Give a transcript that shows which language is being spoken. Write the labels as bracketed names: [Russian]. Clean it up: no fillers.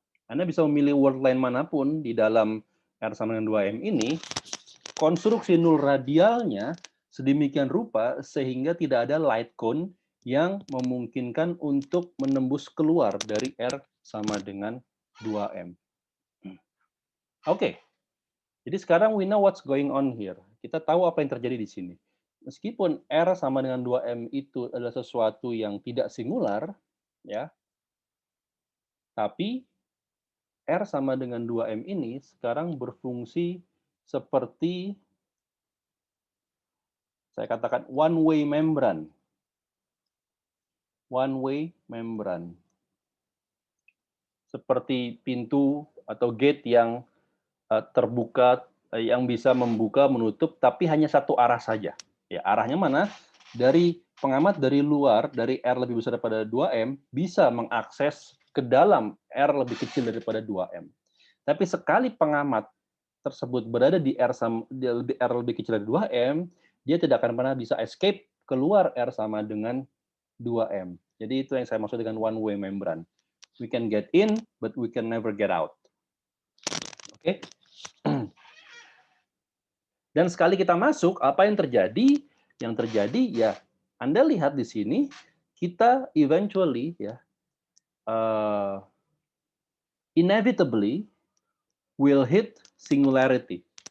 [Indonesian] Anda bisa memilih word line manapun di dalam R sama dengan 2M ini, konstruksi nul radialnya sedemikian rupa sehingga tidak ada light cone yang memungkinkan untuk menembus keluar dari R sama dengan 2M. Oke. Jadi sekarang [English] we know what's going on here. [Indonesian] Kita tahu apa yang terjadi di sini. Meskipun R sama dengan 2M itu adalah sesuatu yang tidak singular, ya, tapi R sama dengan 2M ini sekarang berfungsi seperti, saya katakan, one-way membran. One-way membran. Seperti pintu atau gate yang terbuka, yang bisa membuka, menutup, tapi hanya satu arah saja. Ya, arahnya mana? Dari pengamat dari luar, dari R lebih besar daripada 2M, bisa mengakses ke dalam R lebih kecil daripada 2M. Tapi sekali pengamat tersebut berada di R lebih kecil dari 2M, dia tidak akan pernah bisa escape keluar R sama dengan 2M. Jadi itu yang saya maksud dengan one-way membran. [English] We can get in, but we can never get out. [Indonesian] Oke? Dan sekali kita masuk, apa yang terjadi? Yang terjadi ya, Anda lihat di sini, kita eventually ya, [English] inevitably will hit singularity.